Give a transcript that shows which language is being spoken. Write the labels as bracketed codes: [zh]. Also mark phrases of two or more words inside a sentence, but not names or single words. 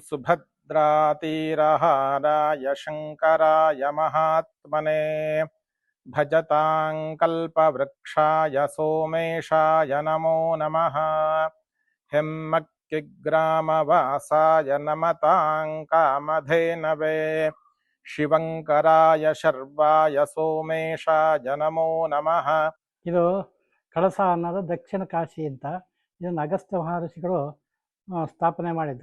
[sa] सुभद्रातीरहाराय शङ्कराय महात्मने ಭಜತಾಂ ಕಲ್ಪವೃಕ್ಷಾಯ ಸೋಮೇಶಾಯ ನಮೋ ನಮಃ. ಹೆಮ್ಮಕ್ಕಿಗ್ರಾಮವಾಸಾಯ ನಮತಾಂ ಕಾಮಧೇನವೇ. ಶಿವಂಕರಾಯ ಶರ್ವಾಯ ಸೋಮೇಶಾಯ ನಮೋ ನಮಃ. [kn] ಇದು ಕಳಸ ಅನ್ನೋದು ದಕ್ಷಿಣ ಕಾಶಿ ಅಂತ. ಇದನ್ನು ಅಗಸ್ತ್ಯ ಮಹರ್ಷಿಗಳು ಸ್ಥಾಪನೆ ಮಾಡಿದ್ದು.